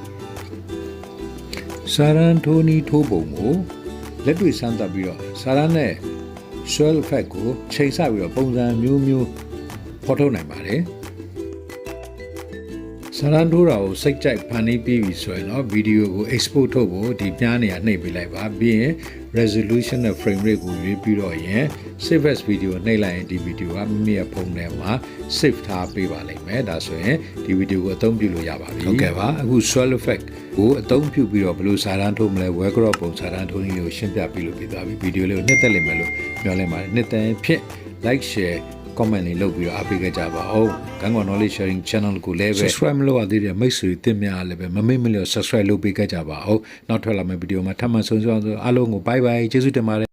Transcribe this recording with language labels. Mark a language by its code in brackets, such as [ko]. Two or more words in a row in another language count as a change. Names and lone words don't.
[my] စာရန်ထိုးနီးထိုးပုံကိုလက်တွေ့စမ်းသပ်ပြီးတော့စာရန်နဲ့ [en] swirl effect [my] ကိုချိန်ဆပြီးတော့ပုံစံမျိုးမျိုးဖော်ထုတ်နိုင်ပါတယ်စာရန်ထိုးတာကိုစိတ်ကြိုက်ဖန်တီးပြီးပြီ ဆိုရင်တော့ဗီဒီယိုကို export ထုတ်ဖို့ဒီပြားနေရာနှိပ်ပေးလိုက်ပါပြီးရင် resolution နဲ့ [en] frame rate [my] ကိုရွေးပြီးတော့ရင် [en] save as video [my] နှိပ်လိုက်ရင်ဒီ ဗီဒီယိုကမိမိရဲ့ဖုန်းထဲမှာ save ထားပေးပါလိမ့်မယ်ဒါဆိုရင်ဒီဗီဒီယိုကိုအသုံးပြုလို့ရပါပြီဟုတ်ကဲ့ပါအခု [en] swirl effect [my] ကိုအသုံးပြုပြီးတော့ဘယ်လိုစာရန်ထိုးမလဲ [en] web crop [my] ပုံစာရန်ထိုးနည်းကိုရှင်းပြပြီးလို့ပြသွားပြီဗီဒီယိုလေးကိုနှစ်သက်လိမ့်မယ်လို့မျှော်လင့်ပါတယ်နှစ်သက်ဖြစ် [en] like share comment [my] လေးလုပ်ပြီးတော့အားပေးခဲ့ကြပါဦး။ Kantkaw [en] knowledge sharing channel [my] ကိုလည်းပဲ subscribe မလုပ်ရသေးတဲ့မိတ်ဆွေတင်များလည်းပဲမမေ့မလျော့ subscribe လုပ်ပေးခဲ့ကြပါဦး။နောက်ထွက်လာမယ့်ဗီဒီယိုမှာထပ်မံဆုံအောင်အားလုံးကို [en] bye bye [my] ကျေးဇူးတင်ပါတယ်